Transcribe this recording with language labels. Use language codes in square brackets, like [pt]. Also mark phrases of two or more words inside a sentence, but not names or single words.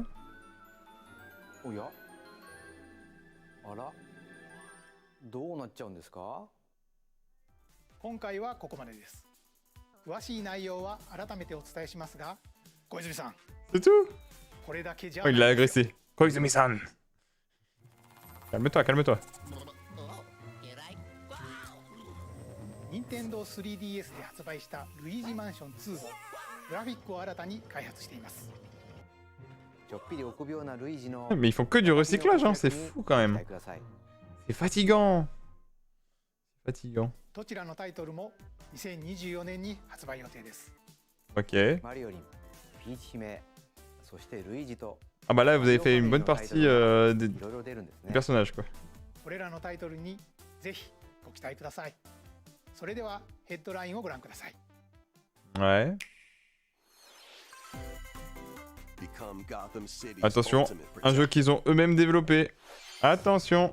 [ja] おや、あら、どうなっちゃうんですか？今回はここまでです。詳しい内容は改めてお伝えしますが、小泉さん、 [fr] C'est tout. [ja] これだけじゃ Oh, ない [fr] il l'a [ja] ですよ。 [fr] agressé. Koizumi-san. Calme-toi, calme-toi. [ja] 任天堂 3DS で発売したルイージマンション2をグラフィックを新たに開発しています。ちょっぴり臆病なルイージの [fr] Mais ils font que du recyclage, hein. C'est fou quand même. [ja] ください。 [fr] C'est fatigant. C'est fatigant. [ja] どちらのタイトルも2024年に発売予定です。 [fr] Ok. [ja] マリオリン、ピーチ姫、そしてルイージと [fr] Ah bah là, vous avez fait une bonne partie des [ja] いろいろ出るんですね。 [fr] personnages, quoi. [ja] これらのタイトルにぜひご期待ください。それではヘッドラインをご覧ください。 [fr] Ouais. [en] Become Gotham City's [fr] Attention, [en] ultimate [fr] un jeu [en] protector. [fr] qu'ils ont eux-mêmes développé. Attention.